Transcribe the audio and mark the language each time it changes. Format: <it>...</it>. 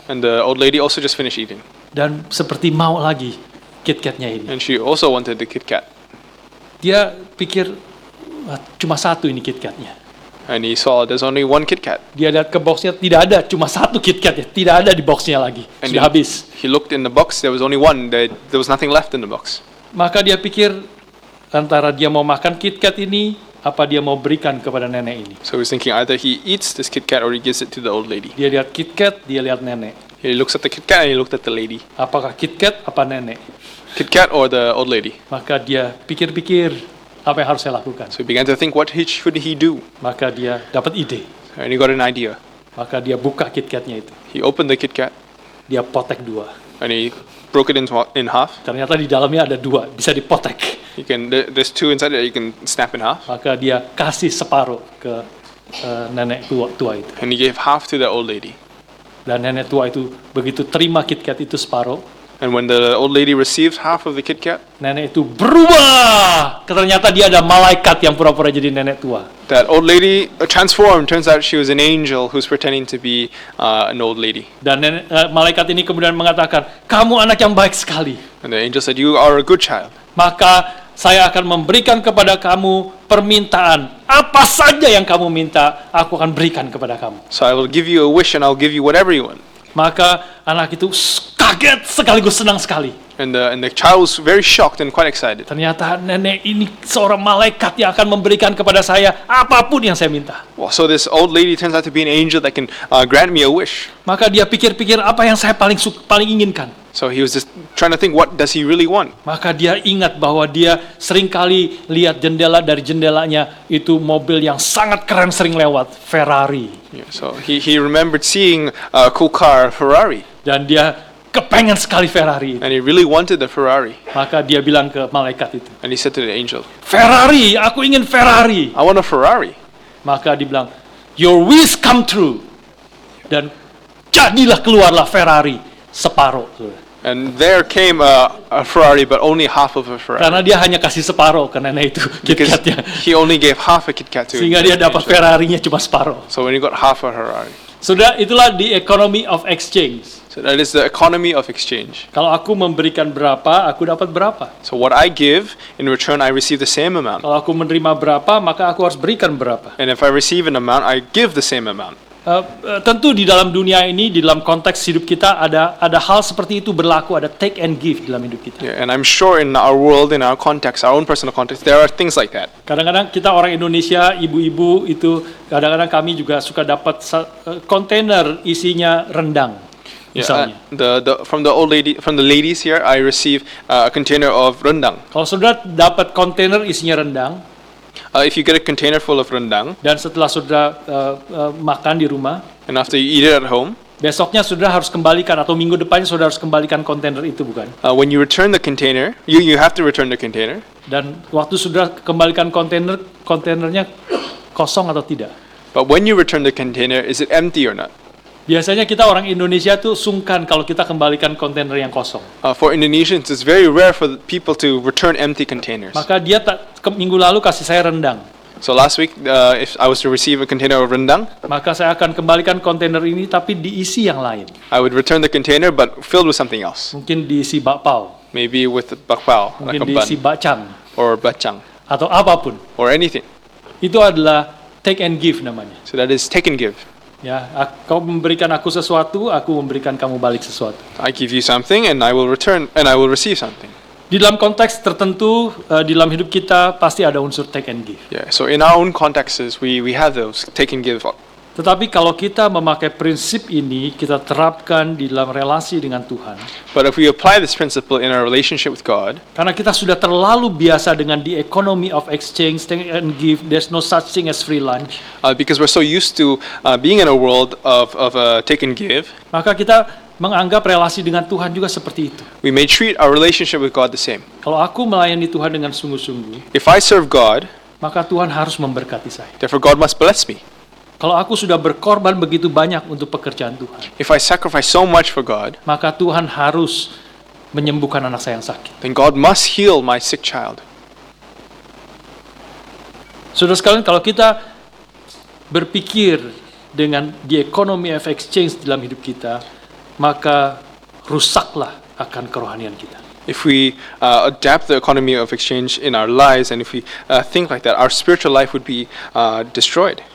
<en>And the old lady also just finished eating.</en> <id>Dan seperti mau lagi KitKatnya ini.</id> <en>And she also wanted the KitKat.</en> <id>Dia pikir cuma 1 ini KitKatnya.</id> <en>And he saw there's only 1 KitKat.</en> <id>Dia lihat ke boxnya, tidak ada, cuma 1 KitKat ya, tidak ada di boxnya lagi,</id> <en>And</en> <id>sudah habis.</id> <en>He looked in the box. There was only 1. There was nothing left in the box.</en> <id>Maka dia pikir antara dia mau makan KitKat ini, apa dia mau berikan kepada nenek ini.</id> <en>So he was thinking either he eats this KitKat or he gives it to the old lady.</en> <id>Dia lihat KitKat, dia lihat nenek.</id> <en>He looks at the KitKat and he looked at the lady.</en> <id>Apakah KitKat apa nenek?</id> <en>KitKat or the old lady.</en> <id>Maka dia pikir-pikir, apa yang harus saya lakukan?</id> <en>So he began to think, what should he do?</en> <id>Maka dia dapat ide.</id> <en>And he got an idea.</en> <id>Maka dia buka KitKatnya itu.</id> <en>He opened the KitKat</en> <id>Dia potek 2.</id> <en>and he broke it in half.</en> <id>Ternyata di dalamnya ada 2, bisa dipotek.</id> <en>There's 2 inside that you can snap in half.</en> <id>Maka dia kasih separuh ke nenek tua itu.</id> <en>And he gave half to the old lady.</en> <id>Dan nenek tua itu begitu terima KitKat itu separuh,</id> <en>And when the old lady received half of the Kit Kat,</en> <id>nenek itu berubah. Ternyata dia ada malaikat yang pura-pura jadi nenek tua.</id> <en>that old lady transformed. Turns out she was an angel who's pretending to be an old lady.</en> <id>Dan malaikat ini kemudian mengatakan, kamu anak yang baik sekali.</id> <en>And the angel said, "You are a good child.</en> <id>Maka saya akan memberikan kepada kamu permintaan. Apa saja yang kamu minta, aku akan berikan kepada kamu.</id> <en>So I will give you a wish and I'll give you whatever you want."</en> <id>Maka anak itu kaget sekaligus senang sekali.</id> <en>And the child was very shocked and quite excited.</en> <id>Ternyata nenek ini seorang malaikat yang akan memberikan kepada saya apapun yang saya minta.</id> <en>Well, so this old lady turns out to be an angel that can grant me a wish.</en> <id>Maka dia pikir-pikir apa yang saya paling inginkan.</id> <en>So he was just trying to think, what does he really want?</en> <id>Maka dia ingat bahwa dia seringkali lihat dari jendelanya itu mobil yang sangat keren sering lewat, Ferrari.</id> <en>Yeah, so he remembered seeing a cool car, Ferrari,</en> <id>Dan dia kepengen sekali Ferrari itu.</id> <en>and he really wanted the Ferrari.</en> <id>Maka dia bilang ke malaikat itu,</id> <en>And he said to the angel,</en> <id>Ferrari, aku ingin Ferrari.</id> <en>"I want a Ferrari."</en> <id>Maka dibilang,</id> <en>your wish come true.</en> <id>Dan jadilah keluarlah Ferrari separuh.</id> <en>And there came a Ferrari, but only half of a Ferrari.</en> <id>Karena dia hanya kasih separuh ke nenek itu</id> <en>Because</en> <id>KitKatnya.</id> <en>he only gave half a Kit Kat to</en> <id>Sehingga dia</id> <en>the</en> <id>dapat</id> <en>angel.</en> <id>Ferrarinya cuma separuh.</id> <en>So when he got half a Ferrari.</en> <id>Sudah, itulah</id> <en>the economy of exchange. So that is the economy of exchange.</en> <id>Kalau aku memberikan berapa, aku dapat berapa.</id> <en>So what I give, in return I receive the same amount.</en> <id>Kalau aku menerima berapa, maka aku harus berikan berapa.</id> <en>And if I receive an amount, I give the same amount.</en> <id>Tentu di dalam dunia ini, di dalam konteks hidup kita ada hal seperti itu berlaku, ada</id> <en>take and give</en> <id>dalam hidup kita.</id> <en>Yeah, and I'm sure in our world, in our context, our own personal context, there are things like that.</en> <id>Kadang-kadang kita orang Indonesia, ibu-ibu itu, kadang-kadang kami juga suka dapat kontainer isinya rendang, misalnya.</id> <en>From the ladies here, I receive a container of rendang.</en> <id>Kalau saudara dapat kontainer isinya rendang,</id> <en>If you get a container full of rendang,</en> <id>dan setelah saudara makan di rumah,</id> <en>and after you eat it at home,</en> <id>besoknya saudara harus kembalikan, atau minggu depannya saudara harus kembalikan kontainer itu, bukan?</id> <en>when you return the container, you have to return the container.</en> <id>Dan waktu saudara kembalikan kontainernya kosong atau tidak?</id> <en>But when you return the container, is it empty or not?</en> <id>Biasanya kita orang Indonesia tuh sungkan kalau kita kembalikan kontainer yang kosong.</id> <en>For Indonesians, it's very rare for people to return empty containers.</en> <id>Maka dia minggu lalu kasih saya rendang.</id> <en>So last week, if I was to receive a container of rendang,</en> <id>Maka saya akan kembalikan kontainer ini tapi diisi yang lain.</id> <en>I would return the container but filled with something else.</en> <id>Mungkin diisi bakpao,</id> <en>Maybe with bakpao, like</en> <id>mungkin</id> <en>a</en> <id>diisi</id> <en>bun,</en> <id>bacang,</id> <en>or bacang,</en> <id>atau apapun.</id> <en>or anything.</en> <id>Itu adalah</id> <en>take and give</en> <id>namanya.</id> <en>So that is take and give.</en> <id>Ya, kau memberikan aku sesuatu, aku memberikan kamu balik sesuatu.</id> <en>I give you something and I will return and I will receive something.</en> <id>Di dalam konteks tertentu, di dalam hidup kita pasti ada unsur</id> <en>take and give. Yeah. So in our own contexts, we have those take and give.</en> <id>Tetapi kalau kita memakai prinsip ini, kita terapkan di dalam relasi dengan Tuhan.</id> <en>But if we apply this principle in our relationship with God,</en> <id>Karena kita sudah terlalu biasa dengan</id> <en>the economy of exchange, take and give, there's no such thing as free lunch. because we're so used to being in a world of take and give,</en> <id>Maka kita menganggap relasi dengan Tuhan juga seperti itu.</id> <en>we may treat our relationship with God the same.</en> <id>Kalau aku melayani Tuhan dengan sungguh-sungguh,</id> <en>If I serve God,</en> <id>maka Tuhan harus memberkati saya.</id> <en>therefore God must bless me.</en> <id>Kalau aku sudah berkorban begitu banyak untuk pekerjaan Tuhan,</id> <en>If I sacrifice so much for God,</en> <id>maka Tuhan harus menyembuhkan anak saya yang sakit.</id> <en>then God must heal my sick child.</en> <id>Saudara sekalian, kalau kita berpikir dengan</id> <en>the economy of exchange</en> <id>dalam hidup kita, maka rusaklah akan kerohanian kita.</id> <en>If we adapt the economy of exchange in our lives, and if we think like that, our spiritual life would be destroyed.</en>